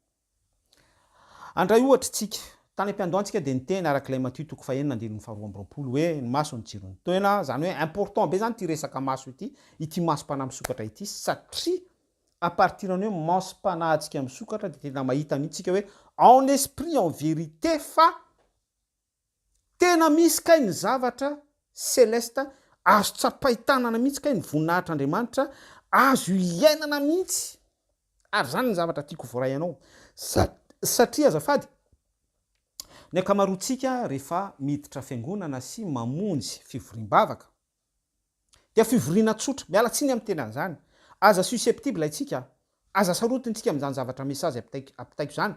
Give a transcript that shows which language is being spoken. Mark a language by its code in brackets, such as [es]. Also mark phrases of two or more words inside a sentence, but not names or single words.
[mg] Andray ohatra tsika tany am-piandohantsika dia niteny arak'ilay Matthieu 4:4 hoe ny maso ny jiro ny toena, zany hoe important be zany ty resaka maso ity masom-panahy misokatra ity, satria [fr] à partir [mg] ny hoe masom-panahy antsika misokatra dia tena mahita mihitsika hoe [fr] en esprit en vérité, [mg] fa tena misy kay ny zavatra céleste azo tsapaitanana mihitsy kay ny voninahitr'Andriamanitra, azo iainana mihitsy. Ary zany ny zavatra tiako voray anao, satria azafady ny akamaroantsika rehefa miditra fiangonana sy mamonjy fivoriam-bavaka dia fivoriana tsotra, miala tsiny amin'ny tena an'izany, aza susceptible itsika, aza sarotintsika amin'izany zavatra mesazy apitaiko zany.